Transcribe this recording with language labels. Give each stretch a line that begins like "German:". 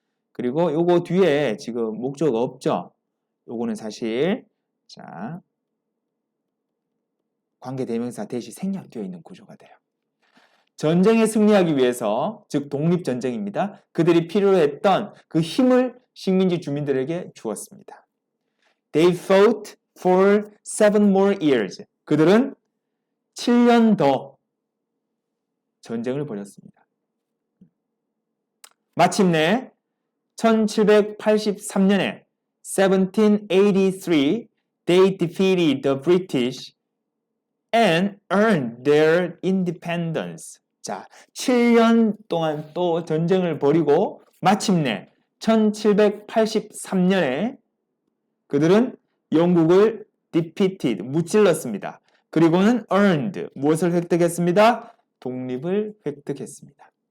Korean: 그리고 요거 뒤에 지금 목적 없죠. 요거는 사실 자 관계대명사 대시 생략되어 있는 구조가 돼요. 전쟁에 승리하기 위해서, 즉 독립전쟁입니다. 그들이 필요로 했던 그 힘을 식민지 주민들에게 주었습니다.
English: They fought for 7 more years.
Korean: 그들은 7년 더 전쟁을 벌였습니다. 마침내 1783년에
English: 1783 they defeated the British and earned their independence.
Korean: 자, 7년 동안 또 전쟁을 벌이고 마침내 1783년에 그들은 영국을 defeated, 무찔렀습니다. 그리고는 earned, 무엇을 획득했습니다? 독립을 획득했습니다.